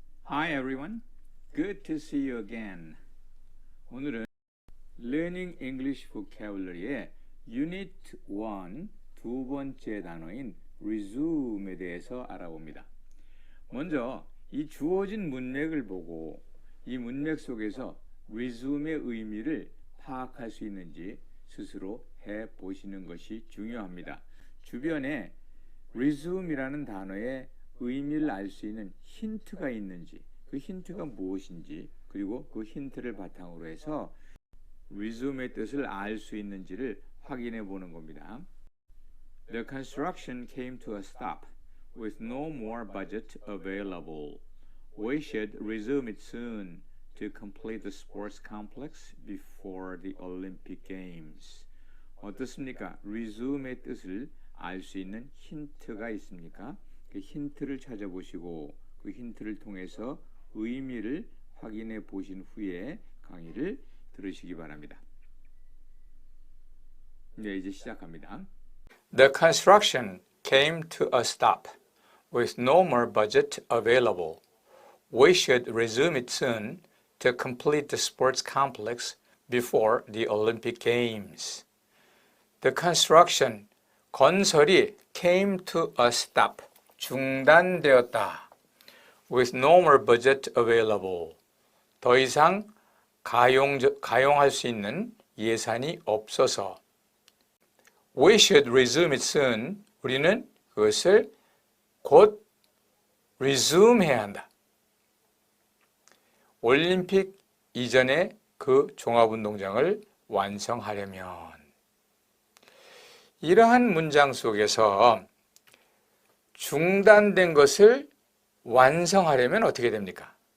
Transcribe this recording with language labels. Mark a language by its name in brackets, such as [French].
[English] Hi everyone, good to see you again. [Korean] 오늘은 Learning English Vocabulary의 Unit 1 두 번째 단어인 resume에 대해서 알아봅니다. 먼저 이 주어진 문맥을 보고 이 문맥 속에서 resume의 의미를 파악할 수 있는지 스스로 해보시는 것이 중요합니다. 주변에 resume이라는 단어의 의미를 알 수 있는 힌트가 있는지, 그 힌트가 무엇인지, 그리고 그 힌트를 바탕으로 해서 resume의 뜻을 알 수 있는지를 확인해 보는 겁니다. [English] The construction came to a stop with no more budget available. We should resume it soon to complete the sports complex before the Olympic Games. [Korean] 어떻습니까? resume의 뜻을 알 수 있는 힌트가 있습니까? 그 힌트를 찾아보시고 그 힌트를 통해서 의미를 확인해 보신 후에 강의를 들으시기 바랍니다. 네, 이제 시작합니다. [English] The construction came to a stop with no more budget available. We should resume it soon to complete the sports complex before the Olympic Games. The construction, [Korean] 건설이 [English] came to a stop, [Korean] 중단되었다. [English] With no more budget available. [Korean] 더 이상 가용할 수 있는 예산이 없어서. [English] We should resume it soon. [Korean] 우리는 그것을 곧 resume 해야 한다. 올림픽 이전에 그 종합운동장을 완성하려면. 이러한 문장 속에서 중단된 것을 완성하려면 어떻게 됩니까?